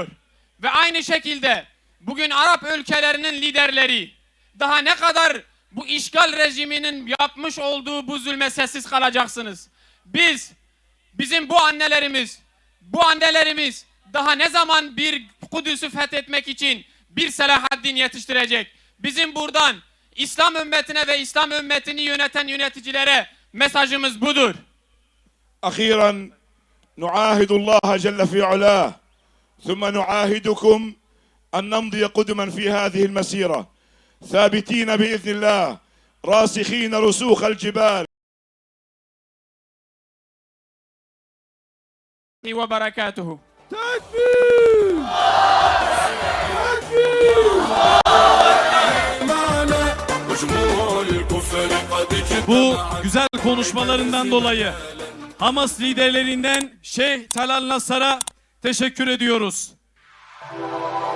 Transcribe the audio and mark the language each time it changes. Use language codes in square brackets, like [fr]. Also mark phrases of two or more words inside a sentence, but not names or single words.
[tr] Ve aynı şekilde bugün Arap ülkelerinin liderleri daha ne kadar bu işgal rejiminin yapmış olduğu bu zulme sessiz kalacaksınız? Bizim bu annelerimiz daha ne zaman bir Kudüs'ü fethetmek için bir Selahaddin yetiştirecek? Bizim buradan İslam ümmetine ve İslam ümmetini yöneten yöneticilere mesajımız budur. [ar] أخيرا نعاهد الله جل في علاه ثم نعاهدكم أن نمضي قدما في هذه المسيرة ثابتين بإذن الله راسخين رسوخ الجبال. وبركاته. [tr] Takbir! Bu güzel konuşmalarından dolayı Hamas liderlerinden Şeyh Talal Nasar'a teşekkür ediyoruz.